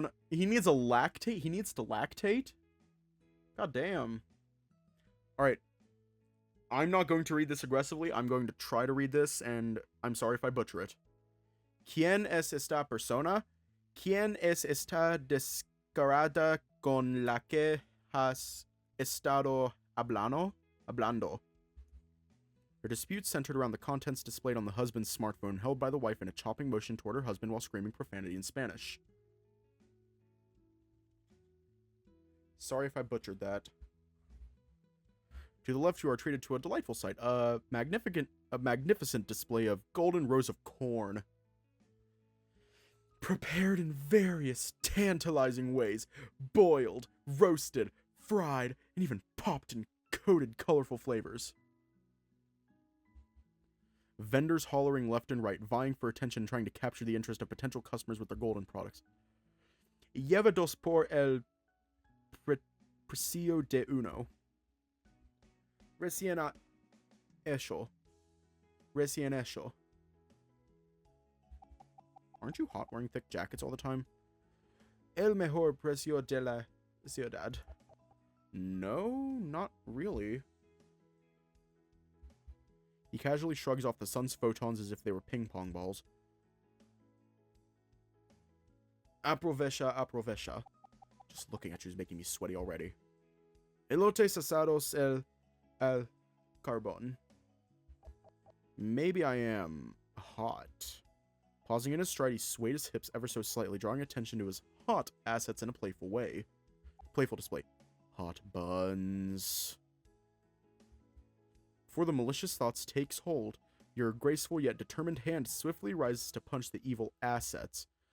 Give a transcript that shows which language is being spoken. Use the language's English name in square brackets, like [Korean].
[English] He needs a lactate? He needs to lactate? God damn. Alright. I'm not going to read this aggressively. I'm going to try to read this, and I'm sorry if I butcher it. [Spanish] ¿Quién es esta persona? ¿Quién es esta descarada con la que has estado hablando? [English] Her dispute centered around the contents displayed on the husband's smartphone, held by the wife in a chopping motion toward her husband while screaming profanity in Spanish. Sorry if I butchered that. To the left, you are treated to a delightful sight. A magnificent display of golden rows of corn. Prepared in various tantalizing ways. Boiled, roasted, fried, and even popped in coated colorful flavors. Vendors hollering left and right, vying for attention, trying to capture the interest of potential customers with their golden products. [Spanish] Lleva dos por el precio de uno. Recién hecho. [English] Aren't you hot wearing thick jackets all the time? [Spanish] El mejor precio de la ciudad. [English] No, not really. He casually shrugs off the sun's photons as if they were ping-pong balls. [Spanish] Aprovecha. [English] Just looking at you is making me sweaty already. [Spanish] Elotes asados el carbon. [English] Maybe I am hot. Pausing in his stride, he swayed his hips ever so slightly, drawing attention to his hot assets in a playful way. Playful display. Hot buns. Before the malicious thoughts takes hold, your graceful yet determined hand swiftly rises to punch the evil assets.